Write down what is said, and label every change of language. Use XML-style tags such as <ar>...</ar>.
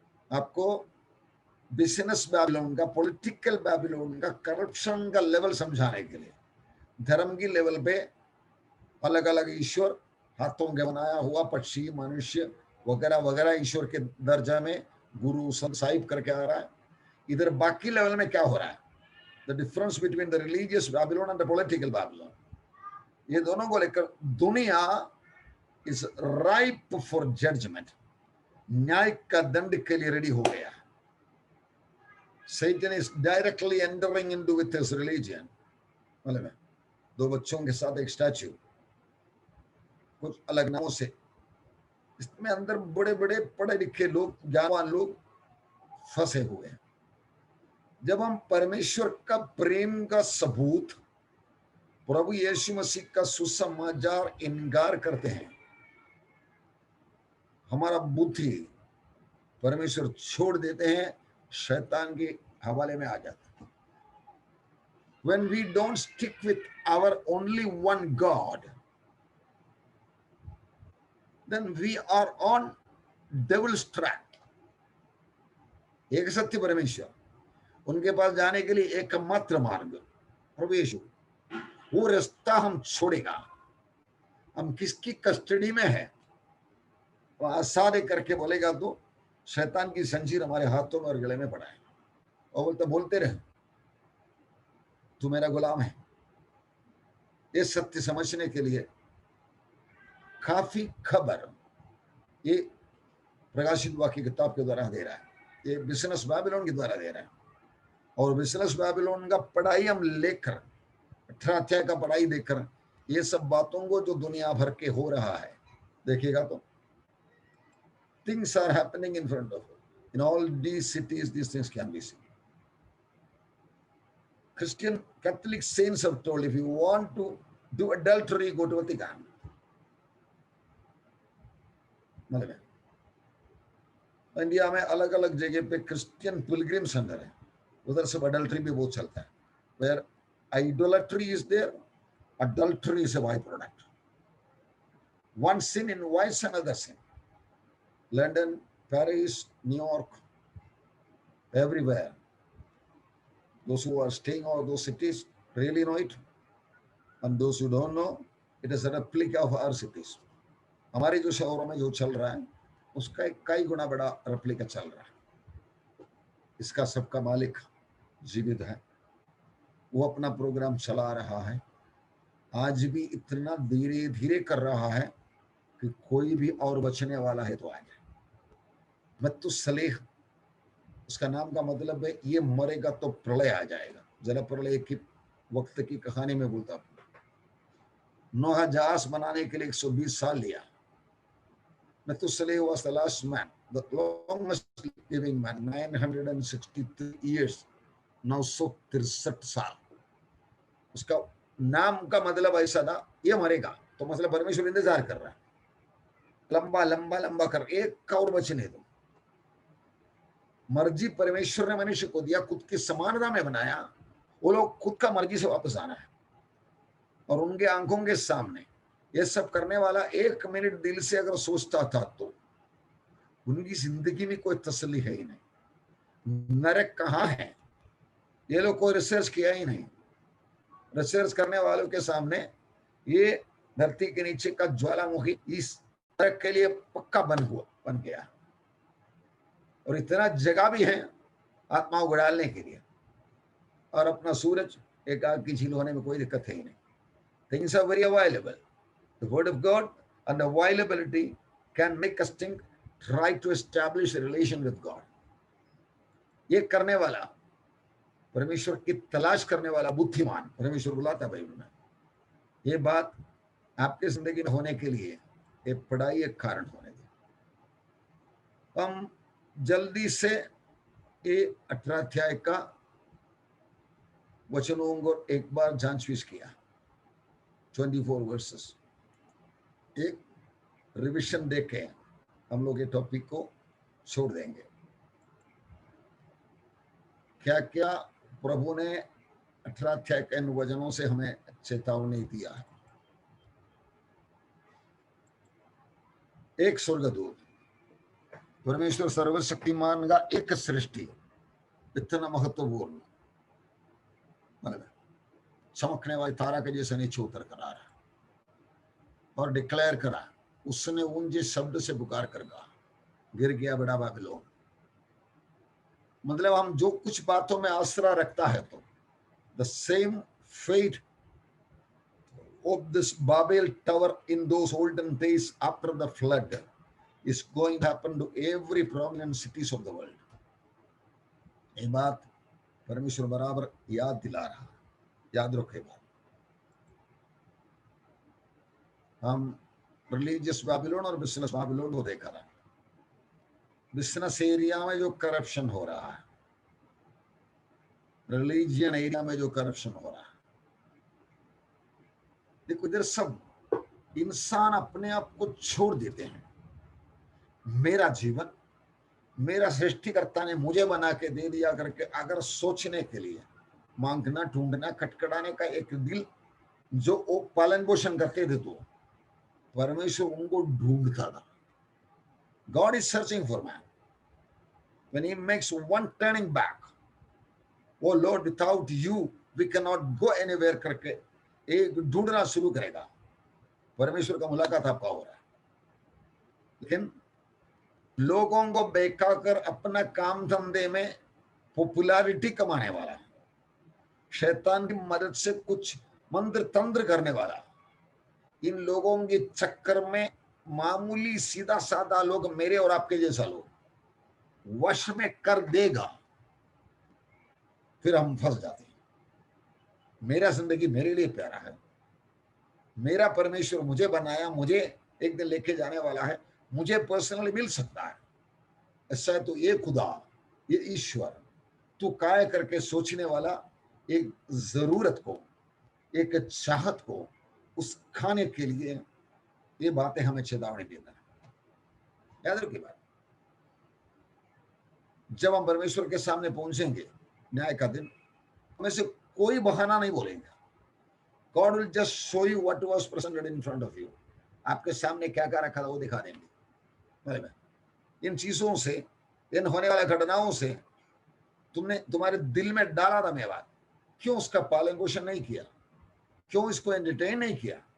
<hi>आपको business Babylon का, political Babylon का, करप्शन का लेवल समझाने के लिए धर्म की लेवल पे अलग अलग ईश्वर, हाथों के बनाया हुआ पक्षी, मनुष्य वगैरह वगैरह ईश्वर के दर्जा में गुरु साहिब करके आ रहा है। इधर बाकी लेवल में क्या हो रहा है?</hi> <en>the difference between the religious Babylon and the political Babylon,</en> <hi>ये दोनों को लेकर दुनिया</hi> <en>is ripe for judgement,</en> <hi>न्याय का दंड के लिए रेडी हो गया।</hi> <en>Satan is directly entering into with his religion.</en> <hi>मालूम है, दो बच्चों के साथ एक स्टैच्यू, कुछ अलग नामों से, इसमें अंदर बड़े बड़े पढ़े लिखे लोग, ज्ञानवान लोग फंसे हुए हैं। जब हम परमेश्वर का प्रेम का सबूत, प्रभु यीशु मसीह का सुसमाचार इनकार करते हैं, हमारा बुद्धि परमेश्वर छोड़ देते हैं, शैतान के हवाले में आ जाता है।</hi> <en>When we don't stick with our only one God, then we are on devil's track.</en> <hi>एक सत्य परमेश्वर, उनके पास जाने के लिए एकमात्र मार्ग प्रभु यीशु, वो रास्ता हम छोड़ेगा, हम किसकी कस्टडी में है, वो आसादे करके बोलेगा तो शैतान की जंजीर हमारे हाथों में और गले में पड़ा है, और बोलते रहे तू मेरा गुलाम है। ये सत्य समझने के लिए काफी खबर ये प्रकाशित वाक्य किताब के द्वारा दे रहा है, ये बिजनेस बैबिलोन के द्वारा दे रहा है। और बिजनेस बैबिलोन का पढ़ाई हम लेकर, 18 अध्याय का पढ़ाई देकर, ये सब बातों को जो दुनिया भर के हो रहा है देखिएगा तो</hi> <en>things are happening in front of you. In all these cities, these things can be seen. Christian Catholic saints have told, if you want to do adultery, go to Vatican.</en> <hi>मतलब इंडिया में अलग अलग जगह पे Christian Pilgrim centre है, उधर सब adultery भी बहुत चलता है।</hi> <en>Where idolatry is there, adultery is a byproduct. One sin invites another sin. London, Paris, New York, everywhere. Those who are staying in those cities really know it, and those who don't know, it is a replica of our cities.</en> <hi>हमारे जो शहरों में जो चल रहा है उसका एक कई गुना बड़ा रेप्लिका चल रहा है। इसका सबका मालिक जीवित है, वो अपना प्रोग्राम चला रहा है, आज भी इतना धीरे धीरे कर रहा है कि कोई भी और बचने वाला है तो आ जाए। मतुसलेह उसका नाम का मतलब है ये मरेगा तो प्रलय आ जाएगा। जरा प्रलय की वक्त की कहानी में बोलता हूँ, नोहा जहाज बनाने के लिए 120 साल लिया।</hi> <en>Methuselah was the last man, the longest living man, 963 years,</en> <hi>963 साल। उसका नाम का मतलब ऐसा था, ये मरेगा तो मतलब परमेश्वर इंतजार कर रहा है, लंबा लंबा लंबा कर, एक और बचने दो। मर्जी परमेश्वर ने मनुष्य को दिया, खुद की समानता में बनाया, वो लोग खुद का मर्जी से वापस आना है, और उनके आंखों के सामने ये सब करने वाला एक मिनट दिल से अगर सोचता था तो उनकी जिंदगी में कोई तसल्ली है ही नहीं। नरक कहाँ है ये लोग कोई रिसर्च किया ही नहीं। रिसर्च करने वालों के सामने ये धरती के नीचे का ज्वालामुखी इस नरक के लिए पक्का बन गया, और इतना जगह भी है आत्माओं को डालने के लिए, और अपना सूरज एक आग की झील होने में कोई दिक्कत है ही नहीं।</hi> <en>Things are very available. The word of God and availability can make us think, try to establish a relation with God.</en> <hi>ये करने वाला, परमेश्वर की तलाश करने वाला बुद्धिमान परमेश्वर बुलाता है बाइबल में। ये बात आपके जिंदगी में होने के लिए ये पढ़ाई एक कारण होने दे। हम जल्दी से ये 18 अध्याय का वचनों को एक बार जांच पीछ किया। 24 वर्सेस। एक रिविजन देके हम लोग ये टॉपिक को छोड़ देंगे। क्या क्या प्रभु ने 18 अध्याय के इन वचनों से हमें चेतावनी दिया है। एक स्वर्गदूत, परमेश्वर सर्वशक्तिमान का एक सृष्टि इतना महत्वपूर्ण, मतलब चमकने वाले तारा के जैसे नीचे उतर कर आ रहा और डिक्लेयर करा, उसने ऊंचे शब्द से पुकार कर कहा, गिर गया बड़ा बाबिलोन। मतलब हम जो कुछ बातों में आसरा रखता है, तो</hi> <en>The same fate of this Babel tower in those olden days after the flood is going to happen to every prominent cities of the world.</en> <hi>ये बात परमेश्वर बराबर याद दिला रहा, याद रखे बात। हम रिलीजियस बाबिलोन और बिजनेस बाबिलोन को देखा रहा। बिजनेस एरिया में जो करप्शन हो रहा है, रिलीजियन एरिया में जो करप्शन हो रहा है, देखो इधर सब इंसान अपने आप को छोड़ देते हैं। मेरा जीवन मेरा सृष्टिकर्ता ने मुझे बना के दे दिया करके अगर सोचने के लिए मांगना, ढूंढना, खटखटाने का एक दिल जो वो पालन पोषण करते थे, तो परमेश्वर उनको ढूंढता था।</hi> <en>God is searching for man. When he makes one turning back, oh Lord, without you we cannot go anywhere</en> <hi>करके एक ढूंढना शुरू करेगा। परमेश्वर का मुलाकात आपका हो रहा है, लेकिन लोगों को बेका कर अपना काम धंधे में पॉपुलैरिटी कमाने वाला, शैतान की मदद से कुछ मंत्र तंत्र करने वाला, इन लोगों के चक्कर में मामूली सीधा साधा लोग, मेरे और आपके जैसा लोग वश में कर देगा, फिर हम फंस जाते हैं। मेरा जिंदगी मेरे लिए प्यारा है, मेरा परमेश्वर मुझे बनाया, मुझे एक दिन लेके जाने वाला है, मुझे पर्सनली मिल सकता है। ऐसा है तो ये खुदा, ये ईश्वर, तू काय करके सोचने वाला एक जरूरत को, एक चाहत को उस खाने के लिए ये बातें हमें चेतावनी देता है। याद रखिए बात, जब हम परमेश्वर के सामने पहुंचेंगे न्याय का दिन, हमें से कोई बहाना नहीं बोलेंगे।</hi> <en>God will just show you what was presented in front of you.</en> <hi>आपके सामने क्या क्या रखा था वो दिखा देंगे। इन चीजों से, इन होने वाले घटनाओं से तुम्हारे दिल में डाला था मेवाद, क्यों उसका पालन पोषण नहीं किया, क्यों इसको एंटरटेन नहीं किया?</hi>